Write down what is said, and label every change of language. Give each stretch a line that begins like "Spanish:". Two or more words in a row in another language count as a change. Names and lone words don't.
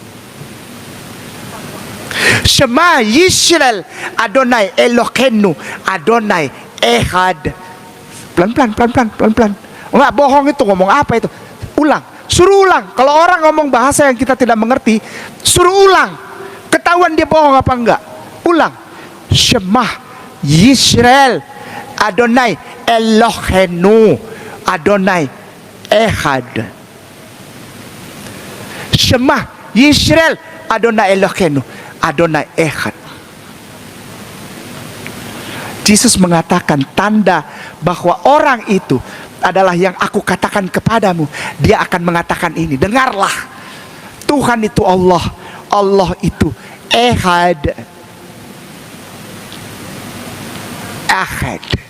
Hebrew: שמע ישראל אדוני אלוהינו אדוני אחד.
Indonesian: Pelan-pelan. Enggak bohong itu, ngomong apa itu? Ulang, suruh ulang. Kalau orang ngomong bahasa yang kita tidak mengerti, suruh ulang. Ketahuan dia bohong apa enggak? Ulang.
Hebrew: שמע ישראל אדוני אלוהינו אדוני אחד. שמע ישראל אדוני אלוהינו אדוני אחד.
Indonesian: Yesus mengatakan tanda bahwa orang itu adalah yang aku katakan kepadamu. Dia akan mengatakan ini, dengarlah, Tuhan itu Allah, Allah itu Ehad. Ahad.